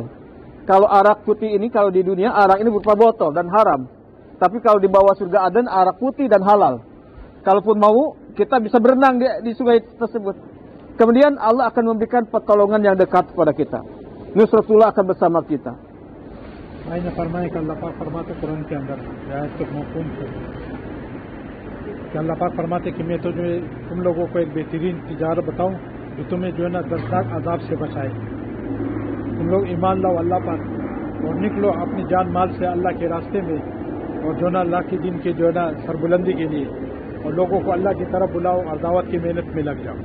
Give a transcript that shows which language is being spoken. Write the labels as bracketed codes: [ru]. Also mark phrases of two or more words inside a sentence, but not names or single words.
[id] Kalau arak putih ini, kalau di dunia arak ini berupa botol dan haram. Tapi kalau di bawah surga Aden arak putih dan halal. Kalaupun mau, kita bisa berenang di sungai tersebut. Kemudian Allah akan memberikan pertolongan yang dekat kepada kita. Nusratullah akan bersama kita. [hi] मैंने फरमाया कि अल्लाह पाक फरमाते कुरान के अंदर आयत के मफ़हूम से कि अल्लाह पाक फरमाते कि मैं तुम लोगों को एक बेहतरीन तिजारत बताऊं जो तुम्हें जो है ना दर्दनाक अजाब से बचाए। तुम लोग ईमान लाओ अल्लाह पाक और निकलो अपनी जान माल से अल्लाह के रास्ते में, और जो ना अल्लाह के दिन के जो है ना सरबुलंदी के लिए, और लोगों को अल्लाह की तरफ बुलाओ और दावत की मेहनत में लग जाओ।